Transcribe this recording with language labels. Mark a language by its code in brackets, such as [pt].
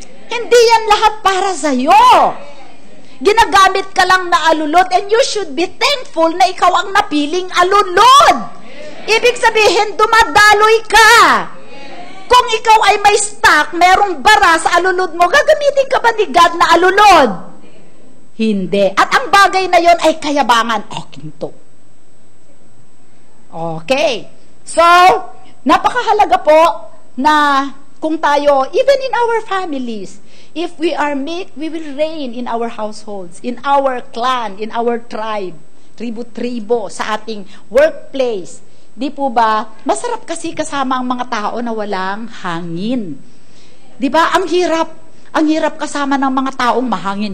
[tl] Hindi yan lahat para sa'yo. Ginagamit ka lang na alulod, [en] and you should be thankful [tl] na ikaw ang napiling alulod. Ibig sabihin, dumadaloy ka. Kung ikaw ay may stock, merong bara sa alulod mo, gagamitin ka ba ni God na alulod? Hindi. At ang bagay na yon ay kayabangan. Kinto. Okay. So, napakahalaga po na kung tayo, [en] even in our families, if we are meek, we will reign in our households, in our clan, in our tribe, [tl] tribo-tribo, sa ating [en] workplace. [tl] Di po ba? Masarap kasi kasama ang mga tao na walang hangin. Di ba? Ang hirap kasama ng mga taong mahangin.